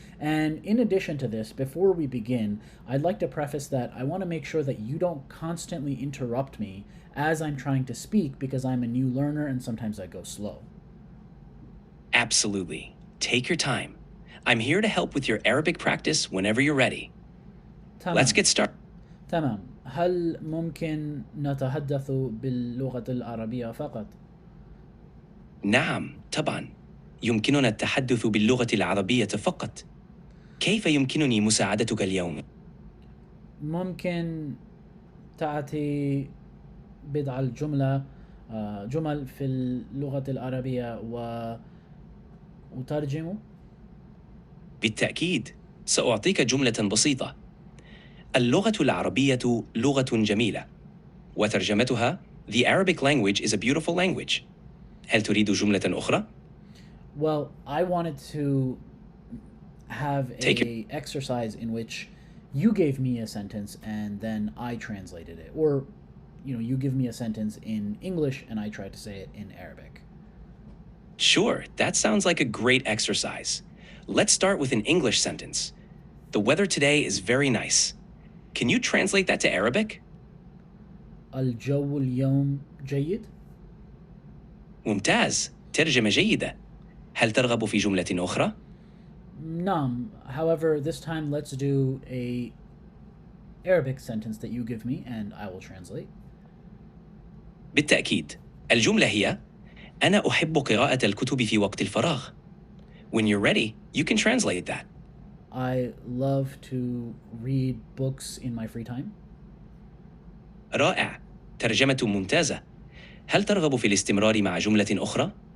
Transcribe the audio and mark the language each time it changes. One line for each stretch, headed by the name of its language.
English: And in addition to this, before we begin, I'd like to preface that I want to make sure that you don't constantly interrupt me as I'm trying to speak, because I'm a new learner and sometimes I go slow. Absolutely. Take your time. I'm here to help with your Arabic practice whenever you're ready. Let's get started.
Arabic: تمام. هل ممكن نتحدث باللغة العربية فقط؟ نعم، طبعا. يمكننا التحدث باللغة العربية فقط. كيف يمكنني مساعدتك اليوم؟ ممكن تأتي بضع جمل في اللغة العربية وأترجم؟ بالتأكيد. سأعطيك جملة بسيطة. اللغة العربية لغة جميلة. وترجمتها:
English: The Arabic language is a beautiful language.
Arabic: هل تريد جملة أخرى؟
English: Well, I wanted to have a exercise in which you gave me a sentence and then I translated it. Or, you give me a sentence in English and I try to say it in Arabic. Sure, that sounds like a great exercise. Let's start with an English sentence. The weather today is very nice. Can you translate that to Arabic?
Arabic: الجو اليوم جيد. ممتاز. ترجمة جيدة. هل ترغب في جملة أخرى؟ نعم.
English: However, this time let's do a Arabic sentence that you give me and I will translate.
Arabic: بالتأكيد. الجملة هي: أنا أحب قراءة الكتب في وقت الفراغ.
English: When you're ready, you can translate that. I love to read books in my free time.
Arabic: رائع. ترجمة ممتازة. هل ترغب في الاستمرار مع جملة أخرى؟